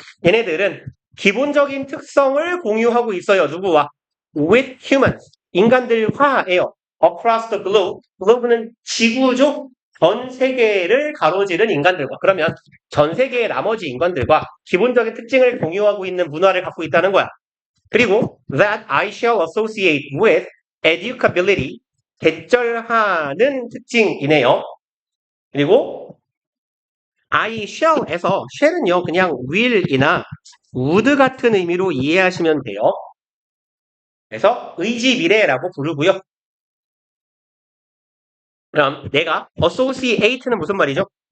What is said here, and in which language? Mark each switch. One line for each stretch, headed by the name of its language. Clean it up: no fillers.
Korean: 얘네들은 기본적인 특성을 공유하고 있어요. 누구와?
English: With humans.
Korean: 인간들과예요.
English: Across the globe.
Korean: globe는 지구죠? 전 세계를 가로지른 인간들과. 그러면 전 세계의 나머지 인간들과 기본적인 특징을 공유하고 있는 문화를 갖고 있다는 거야.
English: 그리고 that I shall associate with educability.
Korean: 대절하는 특징이네요. 그리고 I shall에서 shall은요 그냥 will이나 would 같은 의미로 이해하시면 돼요. 그래서 의지 미래라고 부르고요. 그럼 내가 associate는 무슨 말이죠?